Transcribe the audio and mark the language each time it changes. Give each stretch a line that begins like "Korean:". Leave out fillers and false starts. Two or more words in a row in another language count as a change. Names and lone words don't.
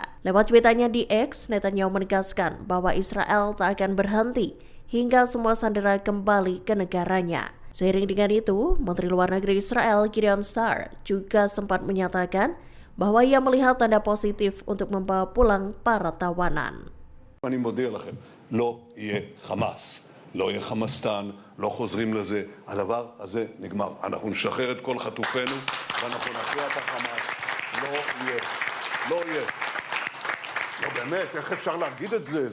Indonesian: Lewat tweetannya di X, Netanyahu menegaskan bahwa Israel tak akan berhenti hingga semua sandera kembali ke negaranya. Seiring dengan itu, Menteri Luar Negeri Israel Gideon Sa'ar juga sempat menyatakan bahwa ia melihat tanda positif untuk membawa pulang para tawanan.
Hebrew: אני מודיע לכם, לא יהיה חמאס, לא יהיה חמאסטן, לא חוזרים לזה, הדבר הזה נגמר. אנחנו נשחרר את כל חטופינו ואנחנו נכריע את החמאס. לא יהיה, לא יהיה. לא באמת, איך אפשר להגיד את זה?